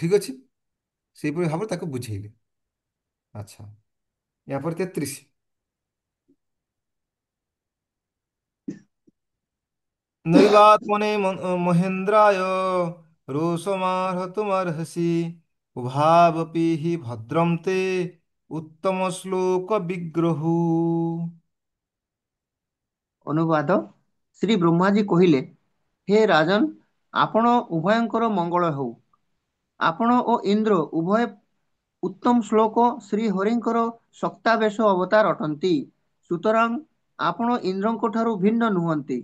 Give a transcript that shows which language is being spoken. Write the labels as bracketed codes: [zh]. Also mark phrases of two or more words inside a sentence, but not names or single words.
[or] ଠିକ ଅଛି, ସେଇପରି ଭାବରେ ତାକୁ ବୁଝେଇଲେ। ଆଚ୍ଛା। [sa] ଏହାପରେ 33 ନୈବାତ୍ମନେ ମହେନ୍ଦ୍ରାୟ ରୋଷମାର୍ହତୁମର୍ହସି उभावपि हि भद्रं ते उत्तम श्लोक विग्रहू। [or] ଅନୁବାଦ ଶ୍ରୀ ବ୍ରହ୍ମାଜୀ କହିଲେ, ହେ ରାଜନ୍, ଆପଣ ଉଭୟଙ୍କର ମଙ୍ଗଳ ହେଉ। ଆପଣ ଓ ଇନ୍ଦ୍ର ଉଭୟ ଉତ୍ତମ ଶ୍ଲୋକ ଶ୍ରୀହରିଙ୍କର ସକ୍ତାବେଶ ଅବତାର ଅଟନ୍ତି। ସୁତରାଂ ଆପଣ ଇନ୍ଦ୍ରଙ୍କ ଠାରୁ ଭିନ୍ନ ନୁହନ୍ତି।